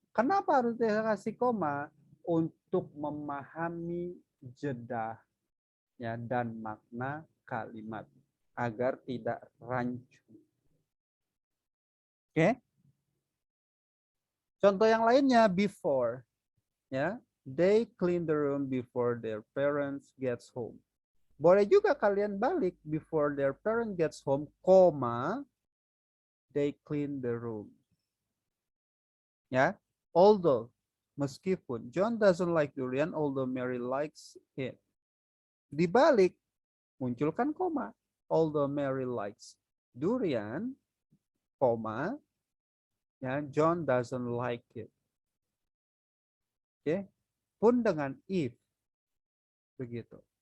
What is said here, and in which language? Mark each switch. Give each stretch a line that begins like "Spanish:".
Indonesian: Kenapa harus kita kasih koma? Untuk memahami jeda ya, dan makna kalimat agar tidak rancu. Oke? Contoh yang lainnya before.
English: Ya, they clean the room before their parents gets home. Boleh juga kalian balik before their parent gets home, koma, they clean the room. Ya, although, meskipun John doesn't like durian, although Mary likes it. Dibalik, munculkan koma. Although Mary likes durian, koma, ya, John doesn't like it.
Indonesian: Oke, pun dengan if, begitu.